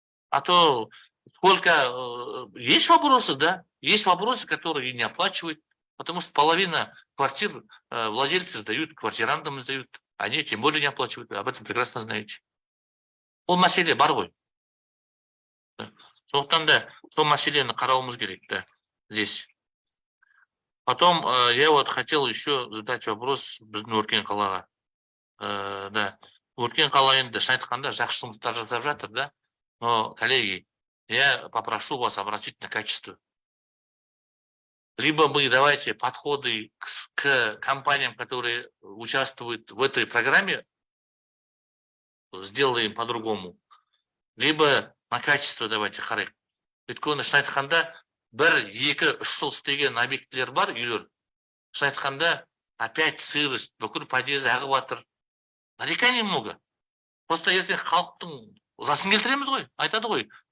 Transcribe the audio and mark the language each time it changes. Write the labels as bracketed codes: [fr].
[ru] А то сколько... Есть вопросы, да? Есть вопросы, которые не оплачивают, потому что половина квартир владельцы сдают, квартирантам сдают. Они тем более не оплачивают. Об этом прекрасно знаете. [kk] Ол мәселе бар ғой. Сондықтан да сол мәселені қарауымыз керек, да, [ru] здесь. Потом я вот хотел еще задать вопрос [kk] біздің Өркен қалаға. Да, Өркен қала енді шын айтқанда жақсы жұмыстар жасап жатыр, да. [ru] Но, коллеги, я попрошу вас обратить на качество. Либо мы давайте подходы к компаниям, которые участвуют в этой программе, сделаем по-другому. Либо на качество давайте [kk] қарайық. Өйткені шын айтқанда 1-2-3 жыл істеген объектілер бар, үйлер. Шын айтқанда опять сырость, бүкіл подъезд ағып жатыр. [ru] Нареканий много. [kk] Просто ертең халықтың засын келтіреміз ғой, айтады ғой.